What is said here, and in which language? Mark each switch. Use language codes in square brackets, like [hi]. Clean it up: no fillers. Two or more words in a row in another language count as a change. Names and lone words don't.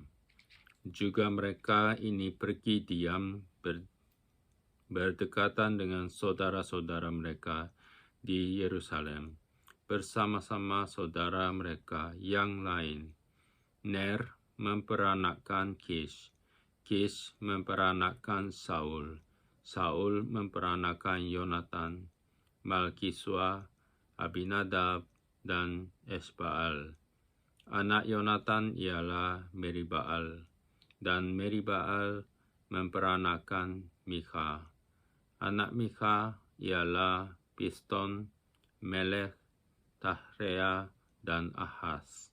[id] Juga mereka ini pergi diam berdekatan dengan saudara-saudara mereka di Yerusalem, bersama-sama saudara mereka yang lain. Ner memperanakkan Kish, Kish memperanakkan Saul, Saul memperanakkan Yonatan, Malkisua, Abinadab, dan Esbaal. Anak Yonatan ialah Meribaal, dan Meribaal memperanakkan Mikha. Anak Mikha ialah Piston, Melech, Tahrea, dan Ahaz.